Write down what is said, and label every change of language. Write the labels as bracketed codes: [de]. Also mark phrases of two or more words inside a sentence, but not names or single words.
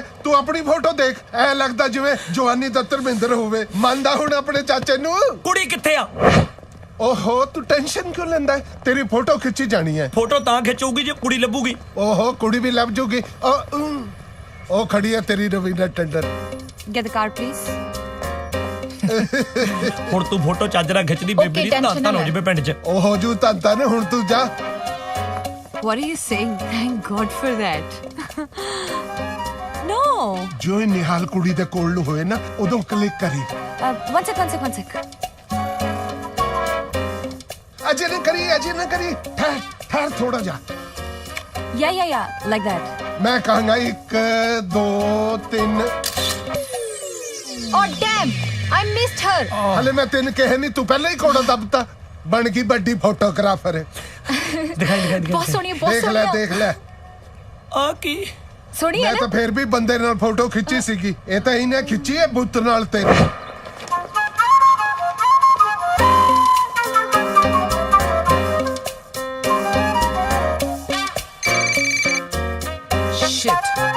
[pa] ਤੂੰ ਆਪਣੀ ਫੋਟੋ ਦੇਖ, ਐ ਲੱਗਦਾ ਜਿਵੇਂ ਜਵਾਨੀ ਦਾ ਧਰਮਿੰਦਰ ਹੋਵੇ। ਮੰਨਦਾ ਹੁਣ ਆਪਣੇ ਚਾਚੇ ਨੂੰ? ਕੁੜੀ ਕਿੱਥੇ ਆ? ਓਹੋ ਤੂੰ ਟੈਨਸ਼ਨ ਕਿਉਂ ਲੈਂਦਾ ਹੈ? ਤੇਰੀ ਫੋਟੋ ਖਿੱਚੀ ਜਾਣੀ ਹੈ। ਫੋਟੋ ਤਾਂ ਖਿੱਚੂਗੀ ਜੇ ਕੁੜੀ ਲੱਭੂਗੀ। ਓਹੋ ਕੁੜੀ ਵੀ ਲੱਭ ਜੂਗੀ। ਉਹ ਖੜੀ ਹੈ ਤੇਰੀ ਰਵੀਨਾ ਟੰਡਨ। [en] Get the card please. [pa] ਹੁਣ ਤੂੰ ਫੋਟੋ ਚੱਜ ਨਾਲ ਖਿੱਚਦੀ Okay, ਬੇਬੀ ਦੀ tension ਤਾਂ ਨਾ ਹੋ ਲੈ। ਜਵੇ ਪਿੰਡ 'ਚ। ਉਹ ਹੋ ਜੂ ਤਾਂ ਨੇ। ਹੁਣ ਤੂੰ ਜਾ। [en] What are you saying? Thank God for that. No. [pa] ਜੋ ਹੀ ਨਿਹਾਲ ਕੁੜੀ ਦੇ ਕੋਲ ਨੂੰ ਹੋਏ ਨਾ, ਉਦੋਂ ਕਲਿੱਕ ਕਰੀ। [en] One sec. [pa] ਅਜੇ ਨਾ ਕਰੀ। ਠਹਿਰ ਥੋੜਾ ਜਾ। [en] Yeah. Like that. [pa] ਮੈਂ ਕਹਾਂਗਾ 1 2 3। [en] Oh damn! I missed her. [pa] ਹਲੇ ਮੈਂ ਤੈਨੂੰ ਕਿਹਾ ਨਹੀਂ, ਤੂੰ ਪਹਿਲਾਂ ਹੀ ਕੋੜਾ ਦੱਬਤਾ। ਬਣ ਗਈ ਵੱਡੀ ਫੋਟੋਗ੍ਰਾਫਰ। ਦਿਖਾਈ ਬਹੁਤ ਸੋਹਣੀ ਹੈ, ਬਹੁਤ ਦੇਖ ਸੋਹਣੀ ਲੈ ਹੈ। ਦੇਖ ਲੈ। ਆ ਕੀ? ਸੋਹਣੀ ਹੈ ਮੈਂ ਨਾ? ਤਾਂ ਫੇਰ ਵੀ ਬੰਦੇ ਨਾਲ ਫੋਟੋ ਖਿੱਚੀ ਸੀਗੀ। ਇਹ ਤਾਂ ਇਹਨੇ ਖਿੱਚੀ ਹੈ ਬੁੱਤ ਨਾਲ ਤੇਰੀ। Shit.